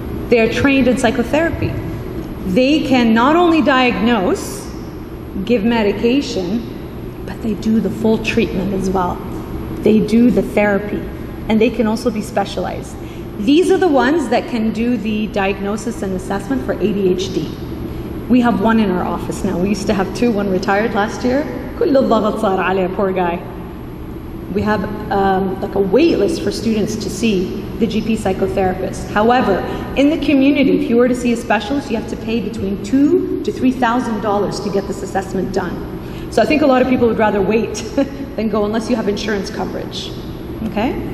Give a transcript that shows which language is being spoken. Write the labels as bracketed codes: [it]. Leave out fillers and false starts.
[en] They are trained in psychotherapy. They can not only diagnose, give medication, but they do the full treatment as well. They do the therapy, and they can also be specialized. These are the ones that can do the diagnosis and assessment for ADHD. We have one in our office now. We used to have two, one retired last year. [ar] كل الضغط صار عليه, [en] poor guy. We have like a wait list for students to see the GP psychotherapist. However, in the community, if you were to see a specialist, you have to pay between $2,000 to $3,000 to get this assessment done. So I think a lot of people would rather wait than go unless you have insurance coverage. Okay?